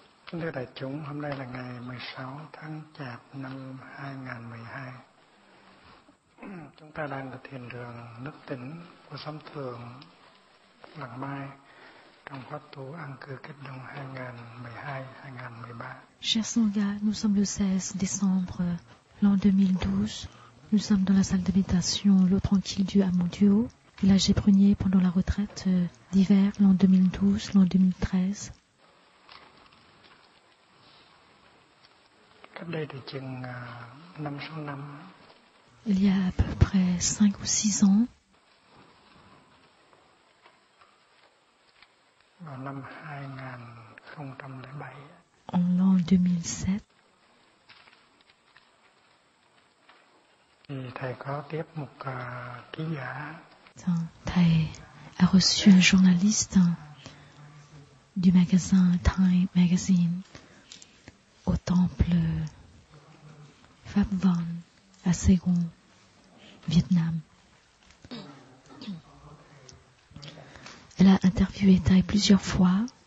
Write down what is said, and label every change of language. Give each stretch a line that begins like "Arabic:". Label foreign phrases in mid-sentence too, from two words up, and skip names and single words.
Vietnamese: Kính thưa đại chúng, hôm nay là ngày 16 tháng Chạp năm 2012. Chúng ta đang ở thiền đường Nước Tĩnh của Xóm Thượng, Làng Mai, trong khóa tu An cư Kết Đông 2012-2013.
French: Chers Sangha, nous sommes le 16 décembre l'an 2012. Nous sommes dans la salle de méditation L'eau tranquille du Hameau-du-Haut, village des Pruniers, pendant la retraite d'hiver l'an 2012, l'an 2013.
Vietnamese: Cách đây thì chừng 5-6 năm,
French: Il y a à peu près 5 ou 6 ans,
Vietnamese: vào năm 2007,
French: en l'an 2007,
Vietnamese: thì thầy có tiếp một ký giả
French: Thầy a reçu un journaliste du magasin Time Magazine au temple Pháp Von à Saigon, Vietnam. Elle a interviewé Thầy plusieurs fois.